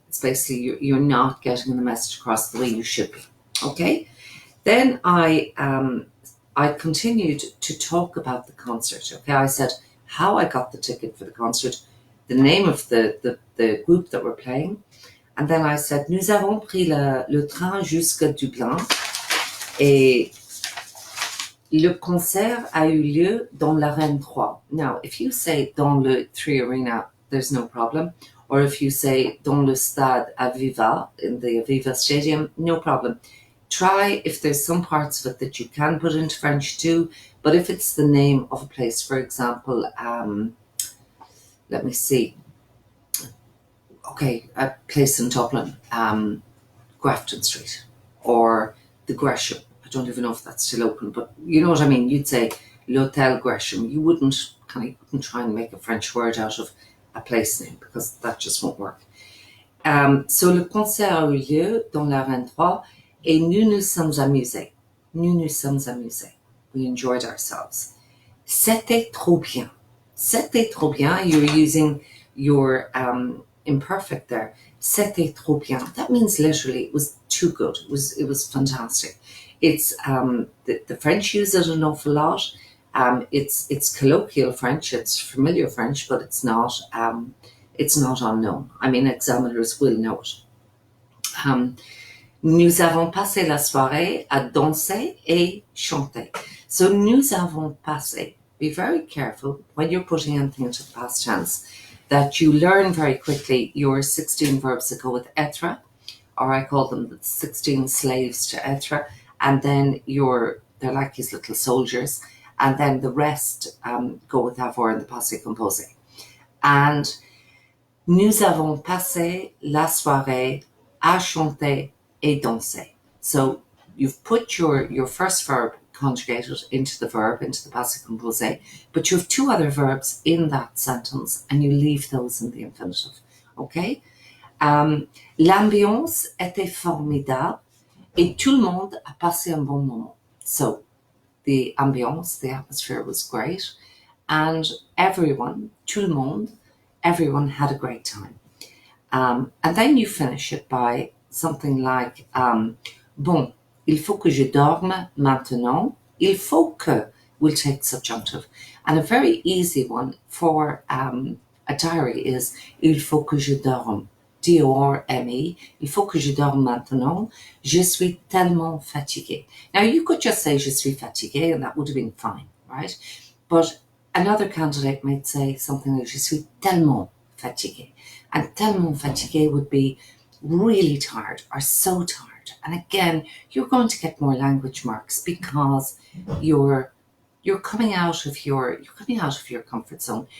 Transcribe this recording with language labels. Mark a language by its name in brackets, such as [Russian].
[English] It's basically you're not getting the message across the way you should be. Okay? Then I continued to talk about the concert. Okay, I said how I got the ticket for the concert, the name of the group that we're playing. And then I said, [French] nous avons pris le train jusqu'à Dublin et le concert a eu lieu dans l'Arène 3. [English] Now, if you say [French] dans le [English] 3 Arena, there's no problem. Or if you say [French] dans le stade [English] Aviva, in the Aviva Stadium, no problem. Try if there's some parts of it that you can put into French too, but if it's the name of a place, for example, let me see. Okay, a place in Dublin, Grafton Street, or the Gresham. I don't even know if that's still open, but you know what I mean. You'd say L'Hôtel Gresham. You wouldn't try and make a French word out of a place name, because that just won't work. [French] So le concert a eu lieu dans l'Arène 3 et nous nous sommes amusés. Nous nous sommes amusés. [English] We enjoyed ourselves. [French] C'était trop bien. C'était trop bien. [English] You're using your imperfect there. [French] C'était trop bien. [English] That means literally it was too good. It was fantastic. It's the French use it an awful lot. It's colloquial French. It's familiar French, but it's not unknown. I mean, examiners will know it. [French] Nous avons passé la soirée à danser et chanter. So nous avons passé. [English] Be very careful when you're putting anything into the past tense that you learn very quickly your 16 verbs that go with être, or I call them the 16 slaves to être, and then they're like these little soldiers, and then the rest go with avoir in the passé composé. And [French] nous avons passé la soirée à chanter et danser. [English] So you've put your first verb conjugated into the passé composé, but you have two other verbs in that sentence and you leave those in the infinitive. Okay? [French] L'ambiance était formidable Et tout le monde a passé un bon moment. [English] So the ambiance, the atmosphere was great. And everyone, [French] tout le monde, [English] everyone had a great time. And then you finish it by something like, [French] bon, il faut que je dorme maintenant. [English] Il faut que will take subjunctive. And a very easy one for a diary is, [French] il faut que je dorme. D-O-R-M-E. Il faut que je dorme maintenant. Je suis tellement fatigué. [English] Now, you could just say, [French] je suis fatigué, [English] and that would have been fine, right? But another candidate might say something like, [French] je suis tellement fatigué. [English] And tellement fatigué would be really tired or so tired. And again, you're going to get more language marks because you're coming out of your comfort zone.